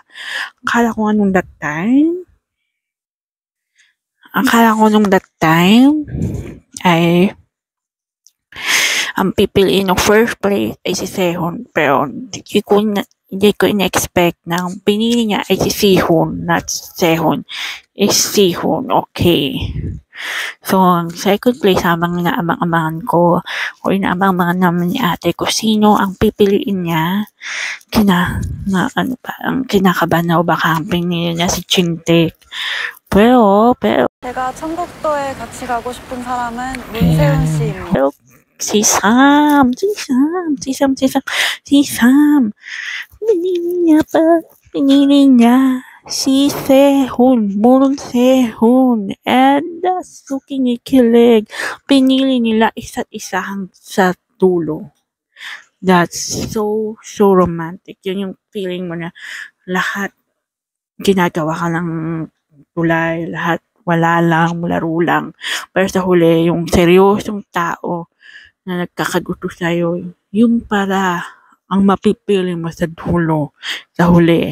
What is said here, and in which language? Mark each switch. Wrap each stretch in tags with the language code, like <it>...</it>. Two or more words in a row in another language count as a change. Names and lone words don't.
<tl>Akala ko nung</tl> <en>that time</en> <tl>ay ang pipiliin ng</tl> <en>first place</en> <tl>ay si Sehun, pero hindi ko in-expect na ang pinili niya ay si Sehun,</tl> <en>not Sehun, is Sehun. Okay.</en> <tl>So, ang</tl> <en>second place,</en> <tl>habang inaabang-abangan ko, o inaabang-abangan naman ni ate ko, sino ang pipiliin niya, ang kinakabahan na baka ang pinili niya si Chintaek. pero,</tl> <ko>제가 천국도에 같이 가고 싶은 사람은 문세윤 씨입니다.</ko> <tl>pero, si Sam, pinili niya si Sehun,</tl> <en>Moon Sehun, and that's so</en> <tl>kinikilig. Pinili nila isa't isa sa dulo.</tl> <en>That's so romantic.</en> <tl>Yun yung feeling mo na lahat ginagawa ka ng tulay, lahat wala lang, laro lang. Pero sa huli, yung seryosong tao na nagkakagusto sa'yo, yung para ang mapipili mo sa dulo, sa huli.</tl>